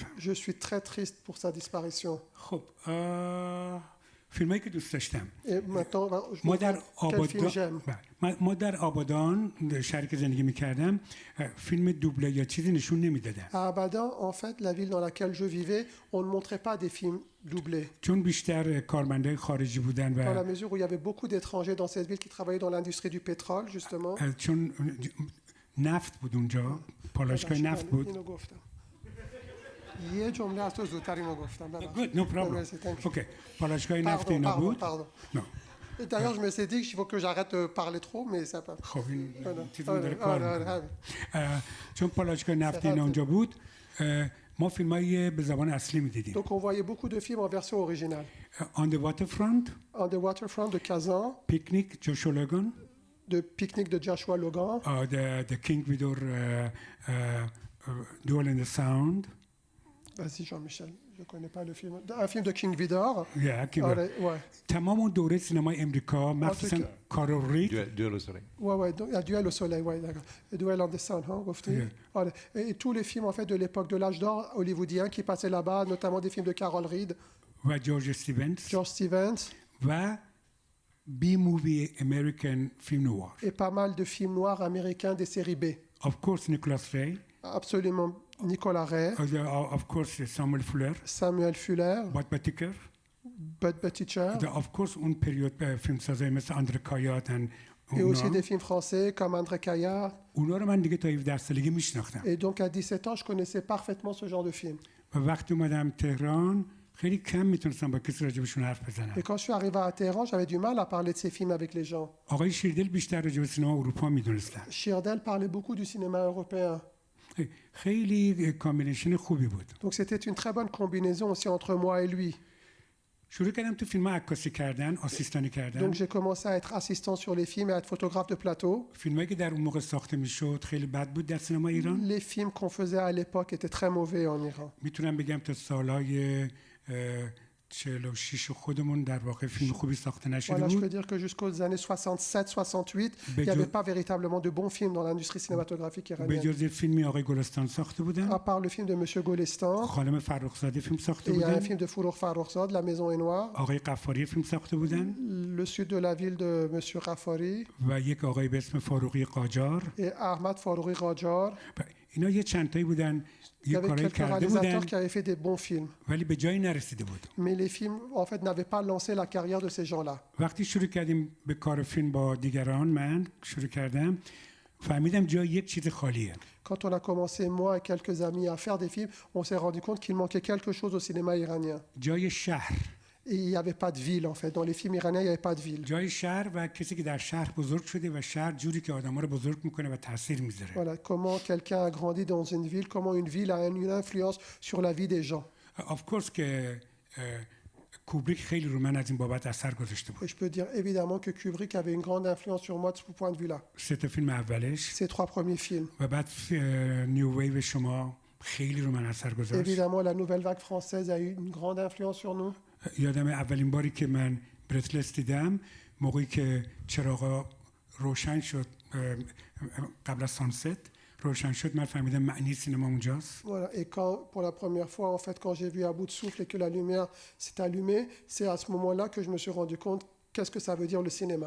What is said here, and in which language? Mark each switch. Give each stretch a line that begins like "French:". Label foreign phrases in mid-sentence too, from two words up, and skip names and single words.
French: Je suis très triste pour sa disparition.
Persian: خب فیلمایی که دوست داشتم.
French: Et maintenant, je
Persian: ما
French: me
Persian: در
French: demande quel film j'aime.
Persian: ما در آبادان شهری که زندگی می‌کردم فیلم دوبله یا چیزی نشون نمیدادن.
French: À Abadan, en fait, la ville dans laquelle je vivais, on ne montrait pas des films doublés.
Persian: چون بیشتر کارمندای خارجی بودن
French: Dans la
Persian: و
French: mesure où il y avait beaucoup d'étrangers dans cette ville qui travaillaient dans l'industrie du pétrole, justement.
Persian: چون نفت بود اونجا، پالایشگاه نفت بود. اینو گفتم. یه جمله از تو زودتر اینو گفتم.
English: Good, no problem.
Persian: Okay. پالایشگاه نفت اینا بود.
French: Pardon. Et d'ailleurs, je me suis dit qu'il faut que j'arrête de parler trop, mais ça peut.
Persian: خب این چیزی داره کار می‌کنه. چون پالایشگاه نفت اینا اونجا بود، ما فیلمایی به زبان اصلی می‌دیدیم.
French: Donc on voyait beaucoup de films en version originale. On the Waterfront, On the Waterfront de Kazan, Picnic, Joshua Logan, de Picnic de Joshua Logan, the King Vidor Duel in the Sound. Vas-y, Jean-Michel, je ne connais pas le film. Un film de King Vidor.
Persian: که
French: Ouais.
Persian: تمام اون دوره سینمای امریکا مخصوصا که- کارل رید
French: Duel au soleil. Ouais, donc, il y a Duel au soleil, ouais, d'accord. Et Duel on the Sun, hein,
Persian: گفتی؟
English: Yeah.
Persian: آره.
French: Et tous les films en fait de l'époque de l'âge d'or hollywoodien qui passaient là-bas, notamment des films de Carol Reed,
Persian: و جورج استیونز George Stevens, و
English: B movie American film noir
French: et pas mal de films noirs américains des séries B.
English: of course
Persian: نیکلاس ری
French: Absolument Nicolas Ray,
English: of course
Persian: ساموئل فولر
French: Samuel Fuller,
Persian: باد باتیکر
French: Bud Buttigieg,
English: of course
Persian: اون پریود فیلمسازای مثل آندره کایات
French: et aussi des films français comme André Caillard.
Persian: اونا رو من دیگه تا 17 سالگی میشناختم
French: Et donc à 17 ans, je connaissais parfaitement ce genre de film.
Persian: و وقتی اومدم تهران خیلی کم میتونستم با کسی راجبشون حرف بزنم
French: Et quand je suis arrivé à Téhéran, j'avais du mal à parler de ces films avec les gens.
Persian: آقای شیردل بیشتر راجب سینما اروپا میدونستن
French: Chirdel parlait beaucoup du cinéma européen.
Persian: خیلی کامبینیشن خوبی بود
French: Donc c'était une très bonne combinaison aussi entre moi et lui.
Persian: شروع کردم تو فیلم عکاسی کردن آسیستانی کردن
French: Donc j'ai commencé à être assistant sur les films et à être photographe de plateau.
Persian: فیلمایی که در اون موقع ساخته میشد خیلی بد بود در سینما ایران
French: Les films qu'on faisait à l'époque étaient très mauvais en Iran.
Persian: میتونم بگم تا سالهای 46 خودمون در واقع فیلم خوبی ساخته نشده
French: Voilà, je peux
Persian: بود
French: dire que jusqu'aux années 67-68, il n'y avait pas véritablement de bons films dans l'industrie cinématographique
Persian: به
French: iranienne.
Persian: جز فیلمی آقای گلستان ساخته بودن
French: À part le film de Monsieur Golestan,
Persian: خانم فرخزاده فیلم ساخته
French: et il y a un
Persian: بودن
French: film de Foulour Farrokhzad, La Maison est Noire,
Persian: آقای قفاری فیلم ساخته بودن
French: Le Sud de la ville de Monsieur Rafari
Persian: و یک آقای به اسم فاروقی قاجار
French: et Ahmad Farouri Rajar.
Persian: و اینا یه چند تایی بودن
French: Il y
Persian: یه
French: avait
Persian: کارایی
French: quelques
Persian: کرده
French: réalisateurs
Persian: بودن
French: qui avaient fait des bons films.
Persian: ولی به جایی نرسیده بود
French: Mais les films, en fait, n'avaient pas lancé la carrière de ces gens-là.
Persian: وقتی شروع کردیم به کار فیلم با دیگران من شروع کردم فهمیدم جای یک چیز خالیه
French: Quand on a commencé, moi et quelques amis, à faire des films, on s'est rendu compte qu'il manquait quelque chose au cinéma iranien.
Persian: جای شهر
French: Et il n'y avait pas de ville, en fait. Dans les films iraniens, il n'y avait pas de ville.
Persian: جای شهر و کسی که در شهر بزرگ شده و شهر جوری که آدم‌ها رو بزرگ میکنه و تاثیر میذاره
French: Voilà, comment quelqu'un a grandi dans une ville, comment une ville a une influence sur la vie des gens.
English: of course
Persian: که کوبریک خیلی رو من از این بابت اثر گذاشته بود
French: Et je peux dire évidemment que Kubrick avait une grande influence sur moi de ce point de vue-là.
Persian: سه تا فیلم اولش
French: Ces 3 premiers films.
Persian: و بعد
English: new wave
Persian: شما خیلی رو من اثر گذاشت
French: Évidemment, la nouvelle vague française a eu une grande influence sur nous.
Persian: یادم اولین باری که من برتلس دیدم موقعی که چراغا روشن شد قبل از سانست روشن شد من فهمیدم معنی سینما اونجاست
French: Voilà. Et quand, pour la première fois, en fait, quand j'ai vu à bout de souffle et que la lumière s'est allumée, c'est à ce moment-là que je me suis rendu compte qu'est-ce que ça veut dire le cinéma.